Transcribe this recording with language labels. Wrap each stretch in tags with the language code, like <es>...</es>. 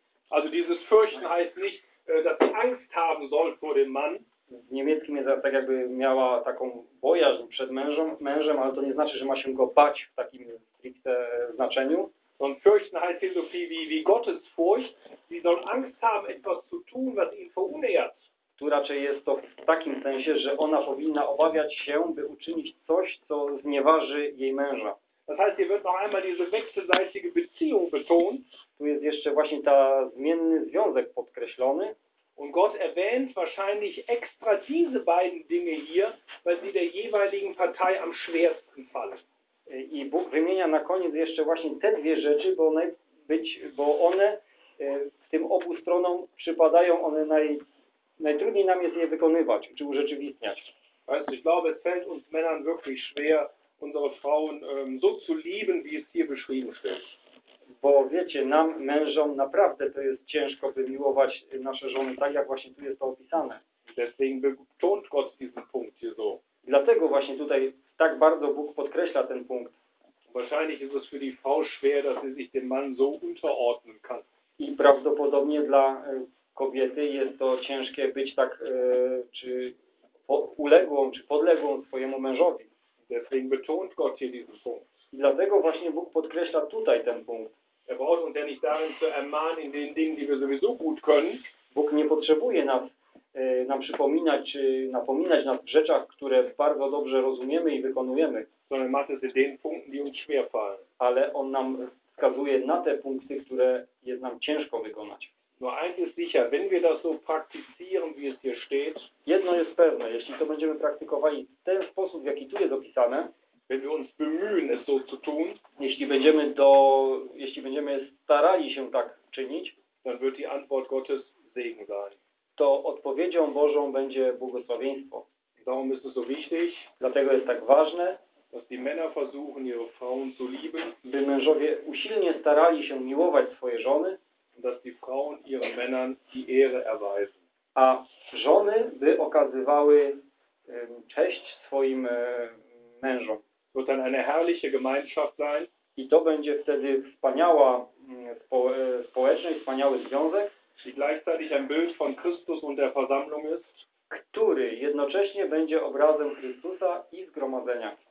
<de>Also dieses Fürchten heißt nicht, dass sie Angst haben soll vor dem Mann.</de> <pl>W niemieckim jest tak, jakby miała taką bojaźń przed mężem, ale to nie znaczy, że ma się go bać w takim stricte znaczeniu.</pl> <de>Und fürchten heißt hier so viel wie Gottesfurcht. Sie soll Angst haben, etwas zu tun, was ihn verunehrt.</de> <pl>Tu raczej jest to w takim sensie, że ona powinna obawiać się, by uczynić coś, co znieważy jej męża.</pl> <de>Das heißt, hier wird noch einmal diese wechselseitige Beziehung betont.</de> <pl>Tu jest jeszcze właśnie ta zmienny związek podkreślony.</pl> <de>Und Gott erwähnt wahrscheinlich extra diese beiden Dinge hier, weil sie der jeweiligen Partei am schwersten fallen.</de> <pl>I Bóg wymienia na koniec jeszcze właśnie te dwie rzeczy, bo one tym obu stronom przypadają, one najtrudniej nam jest je wykonywać czy urzeczywistniać.</pl> <de>Weißt du, ich glaube, es fällt uns Männern wirklich schwer, unsere Frauen so zu lieben, wie es hier beschrieben steht.</de> <pl>Bo wiecie, nam, mężom, naprawdę to jest ciężko, by miłować nasze żony, tak jak właśnie tu jest to opisane.</pl> <de>Deswegen betont Gott diesen Punkt hier so.</de> <pl>Dlatego właśnie tutaj tak bardzo Bóg podkreśla ten punkt.</pl> <de>Wahrscheinlich ist es für die Frau schwer, dass sie sich dem Mann so unterordnen kann.</de> <pl>I prawdopodobnie dla kobiety jest to ciężkie być tak, czy uległą, czy podległą swojemu mężowi.</pl> <de>Deswegen betont Gott hier diesen Punkt.</de> <pl>I dlatego właśnie Bóg podkreśla tutaj ten punkt.</pl> <de>Er braucht uns ja nicht darin zu ermahnen in den Dingen, die wir sowieso gut können.</de> <pl>Bóg nie potrzebuje nas nam przypominać, czy napominać nas w rzeczach, które bardzo dobrze rozumiemy i wykonujemy.</pl> <de>Sondern macht es in den Punkten, die uns schwer fallen.</de> <pl>Ale on nam wskazuje na te punkty, które jest nam ciężko wykonać.</pl> <de>Nur eins ist sicher, wenn wir das so praktizieren, wie es hier steht.</de> <pl>Jedno jest pewne, jeśli to będziemy praktykowali w ten sposób, w jaki tu jest opisane.</pl> <de>Wenn wir uns bemühen, es so zu tun,</de> <pl>jeśli będziemy starali się tak czynić,</pl> <de>dann wird die Antwort Gottes Segen sein.</de> <pl>To odpowiedzią Bożą będzie błogosławieństwo.</pl> <de>Darum ist es so wichtig,</de> <pl>dlatego jest tak ważne,</pl> <de>dass die Männer versuchen, ihre Frauen zu lieben,</de> <pl>by mężowie usilnie starali się miłować swoje żony,</pl> <de>dass die Frauen ihren Männern die Ehre erweisen.</de> <pl>A żony by okazywały cześć swoim mężom.</pl> <de>Wird dann eine herrliche Gemeinschaft sein.</de> <pl>I to będzie wtedy wspaniała społeczność, wspaniały związek,</pl> <de>die gleichzeitig ein Bild von Christus und der Versammlung ist,</de> <pl>który jednocześnie będzie obrazem Chrystusa i zgromadzenia,</pl>